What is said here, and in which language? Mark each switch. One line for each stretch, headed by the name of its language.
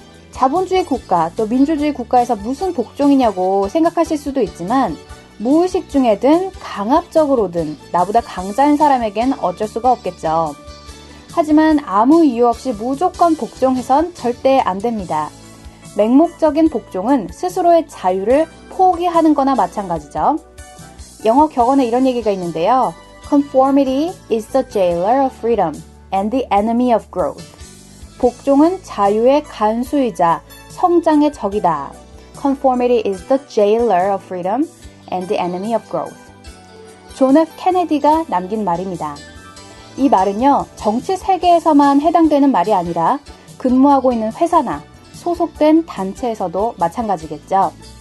Korean: 자본주의 국가, 또 민주주의 국가에서 무슨 복종이냐고 생각하실 수도 있지만 무의식 중에든 강압적으로든 나보다 강자인 사람에겐 어쩔 수가 없겠죠. 하지만 아무 이유 없이 무조건 복종해선 절대 안 됩니다. 맹목적인 복종은 스스로의 자유를 포기하는 거나 마찬가지죠. 영어 격언에 이런 얘기가 있는데요.
English: Conformity is the jailer of freedom and the enemy of growth.
Korean: 복종은 자유의 간수이자 성장의 적이다.
English: Conformity is the jailer of freedom and the enemy of growth.
Korean: 존 F 케네디가 남긴 말입니다. 이 말은요, 정치 세계에서만 해당되는 말이 아니라 근무하고 있는 회사나 소속된 단체에서도 마찬가지겠죠.